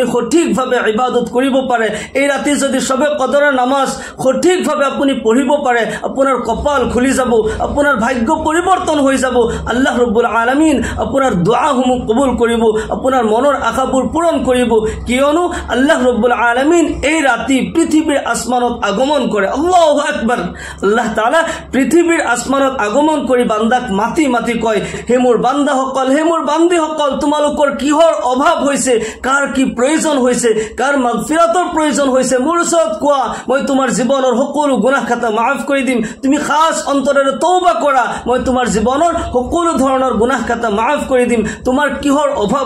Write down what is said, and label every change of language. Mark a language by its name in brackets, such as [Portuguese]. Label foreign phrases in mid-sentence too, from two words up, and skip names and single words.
[Assamese] সঠিকভাৱে ইবাদত কৰিব পাৰে এই ৰাতি যদি শবে কদৰৰ নামাজ সঠিকভাৱে আপুনি পঢ়িব পাৰে আপোনাৰ কপাল খুলি যাব আপোনাৰ ভাগ্য পৰিৱৰ্তন হৈ যাব [Arabic] الله رب العالمين [Assamese] আপোনাৰ দুআসমূহ কবুল কৰিব আপোনাৰ মনৰ আশাবোৰ পূৰণ কৰিব কিয়নো [Arabic] الله رب العالمين [Assamese] এই ৰাতি পৃথিৱীৰ আসমানত আগমন কৰে [Arabic] الله أكبر [Assamese] আল্লাহ তাআলা পৃথিৱীৰ আসমানত আগমন কৰি বান্দাক মাতি মাতি কয় হে মোৰ বান্দাসকল হে মোৰ বান্দীসকল তোমালোকৰ কিহৰ অভাৱ হৈছে কাৰ কি প্ৰয়োজন হৈছে কাৰ মাগফিৰাতৰ প্ৰয়োজন হৈছে মোৰ ওচৰত কোৱা মই তোমাৰ জীৱনৰ সকলো গুনাহ খাতা মাফ কৰি দিম তুমি খাস অন্তৰেৰে তওবা কৰা মই তোমাৰ জীৱনৰ সকলো ধৰণৰ গুনাহ খাতা মাফ কৰি দিম তোমাৰ কিহৰ অভাৱ